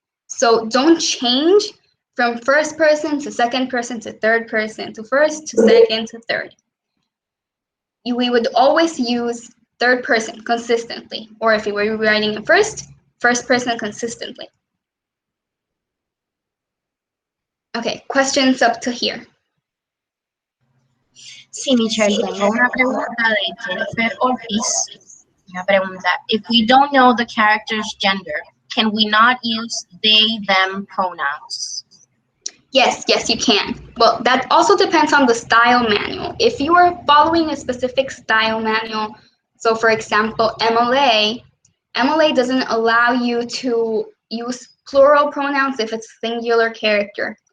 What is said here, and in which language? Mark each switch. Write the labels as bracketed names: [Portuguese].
[English] So don't change from first person to second person to third person to first to second to third. We would always use third person consistently, or if you were writing in first person consistently. Okay, questions up to here. [Spanish] Sí, Michelle, tengo una pregunta de Jennifer Ortiz. Una pregunta. [English] If we don't know the character's gender, can we not use they, them pronouns? Yes, you can. Well, that also depends on the style manual. If you are following a specific style manual, so for example, MLA doesn't allow you to use plural pronouns if it's singular character.